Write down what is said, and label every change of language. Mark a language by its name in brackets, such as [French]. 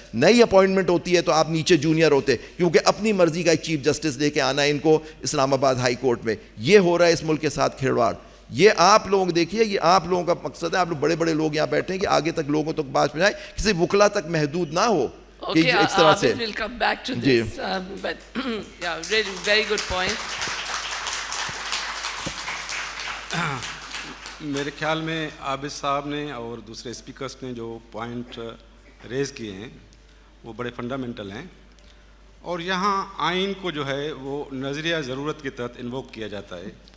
[Urdu] نئی اپوائنٹمنٹ ہوتی ہے تو آپ نیچے جونیئر ہوتے، کیونکہ اپنی مرضی کا ایک چیف جسٹس لے کے آنا ہے ان کو اسلام آباد ہائی کورٹ میں. یہ ہو رہا ہے اس ملک کے ساتھ کھلواڑ. یہ آپ لوگ دیکھیے، یہ آپ لوگوں کا مقصد ہے، آپ لوگ بڑے بڑے لوگ یہاں بیٹھے ہیں کہ آگے تک لوگوں تک بات پہنچائے، کسی وکلا تک محدود نہ ہو کہ اس طرح سے. [English] We'll come back to this, but yeah, really very good point. [Urdu] میرے خیال میں عابد صاحب نے اور دوسرے اسپیکرز نے جو پوائنٹ ریز کیے ہیں وہ بڑے فنڈامنٹل ہیں، اور یہاں آئین کو جو ہے وہ نظریہ ضرورت کے تحت انووک کیا جاتا ہے.